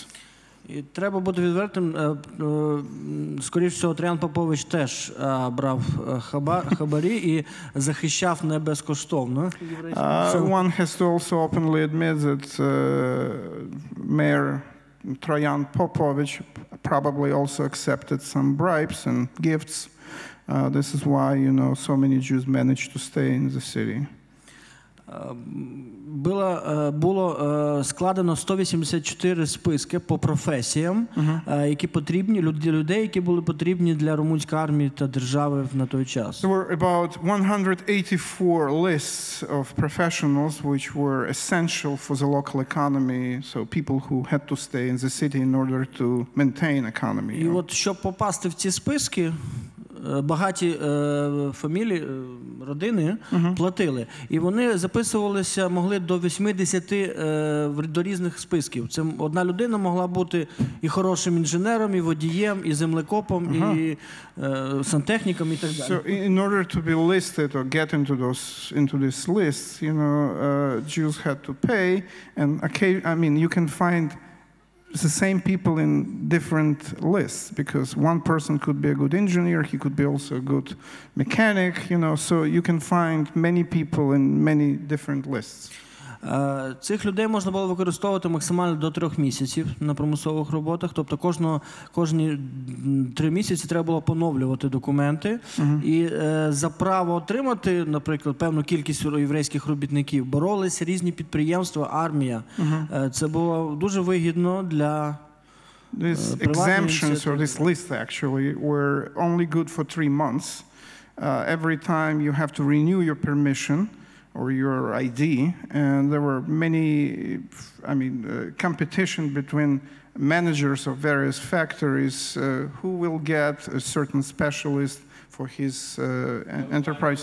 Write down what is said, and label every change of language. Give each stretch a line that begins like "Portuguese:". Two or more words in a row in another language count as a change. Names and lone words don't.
Ukrainian: І треба бути відвертим, скоріше всього, Трян Попович теж брав хабарі і захищав не безкоштовно.
English: One has to also openly admit that Mayor Trajan Popovich probably also accepted some bribes and gifts. This is why, you know, so many Jews managed to stay in the city.
Ukrainian: Було складено 184 списки по професіям, які потрібні, людей, які були потрібні для румунської армії та держави на той час.
English: There were about 184 lists of professionals which were essential for the local economy, so people who had to stay in the city in order to maintain economy.
Ukrainian: І от щоб попасти в ці списки, багаті фамілії, родини платили. І вони записувалися, могли до 80 до різних списків. Це одна людина могла бути і хорошим інженером, і водієм, і землекопом, і сантехніком, і так далі.
English: So in order to be listed or get into this list, you know, Jews had to pay, and I mean, you can find the same people in different lists, because one person could be a good engineer, he could be also a good mechanic, you know, so you can find many people in many different lists.
Ukrainian: Цих людей можна було використовувати максимально до 3 місяців на примусових роботах. Тобто кожні 3 місяці треба було поновлювати документи. І за право отримати, наприклад, певну кількість єврейських робітників боролися різні підприємства, армія. Це було дуже вигідно для
English: These exemptions, or this list actually, were only good for 3 months. Every time you have to renew your permission or your ID, and there were many, competition between managers of various factories who will get a certain specialist for his enterprise.